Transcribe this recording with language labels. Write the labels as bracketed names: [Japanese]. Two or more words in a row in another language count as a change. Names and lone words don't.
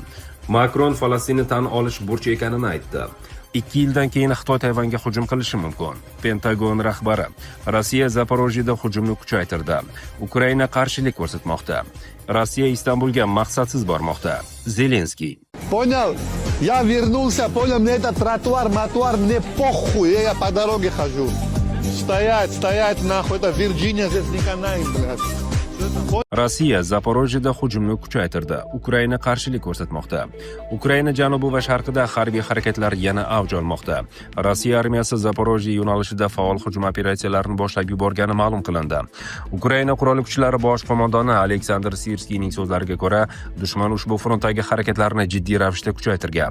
[Uzbek] Makron Falastinni tan olish burchi ekanini aytdi. 2 yildan keyin Xitoy Tayvanga hujum qilishi mumkin. Pentagon rahbari Rossiya Zaporojyeda hujumni kuchaytirdi. Ukraina qarshilik ko'rsatmoqda. Rossiya Istanbulga maqsadsiz bormoqda. Zelenskiy. [Russian] Понял? Я вернулся, понял, мне этот тротуар, мне похуй, я по дороге хожу. Стоять, нахуй, это Вирджиния, здесь не канает, блядь. [Uzbek] Rossiya Zaporojyeda hujumni kuchaytirdi. Ukraina qarshilik ko'rsatmoqda. Ukraina janubi va sharqida harbiy harakatlar yana avj olmoqda. Rossiya armiyasi Zaporojye yo'nalishida faol hujum operatsiyalarini boshlab yuborgani ma'lum qilindi. Ukraina qurolli kuchlari bosh qo'mondoni Aleksandr Sirskiyning so'zlariga ko'ra, dushman ushbu frontdagi harakatlarni jiddiy ravishda kuchaytirgan.